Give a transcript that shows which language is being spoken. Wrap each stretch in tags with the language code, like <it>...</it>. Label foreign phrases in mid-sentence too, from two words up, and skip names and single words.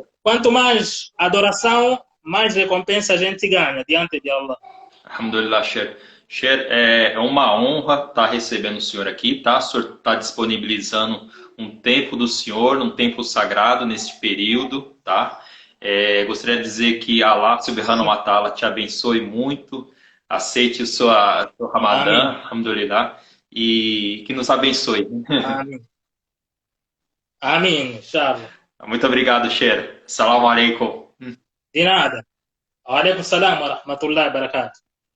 <pt>Quanto mais adoração, mais recompensa a gente ganha diante de Allah.</pt> <ar>الحمد لله، شيخ.</ar> <pt>Sheikh, é uma honra estar recebendo o senhor aqui, tá? O senhor está disponibilizando um tempo do senhor, um tempo sagrado nesse período, tá? Gostaria de dizer que</pt> <ar>الله سبحانه وتعالى</ar> <pt>te abençoe muito, aceite o seu Ramadã, Amém. alhamdulillah, e que nos abençoe. Amém. Amém, inshallah. Muito obrigado,</pt> <ar>شيخ. السلام عليكم.</ar> <pt>De nada.</pt> <ar>وعليكم السلام ورحمة الله وبركاته.</ar>